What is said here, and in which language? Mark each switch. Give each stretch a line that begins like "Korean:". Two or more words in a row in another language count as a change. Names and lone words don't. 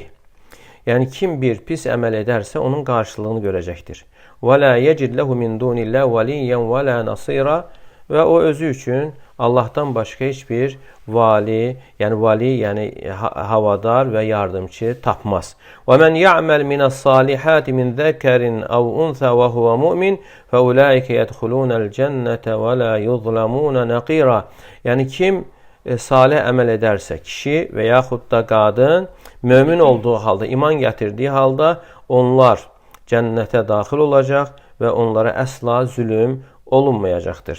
Azerbaijani: Yəni kim bir pis əməl edərsə onun qarşılığını görəcəkdir.
Arabic: "ولا يجد له من دون الله وليا ولا نصيرا."
Azerbaijani: Və o özü üçün Allahdan başqa heç bir vali, yəni havadar və yardımçı tapmaz.
Arabic: "ومن يعمل من الصالحات من ذكر أو أنثى وهو مؤمن فأولئك يدخلون الجنة ولا يظلمون نقيرا."
Azerbaijani: Yəni kim salih əməl edərsə, kişi və yaxud da qadın mömin olduğu halda, iman gətirdiyi halda onlar cənnətə daxil olacaq və onlara əsla zülm olunmayacaqdır.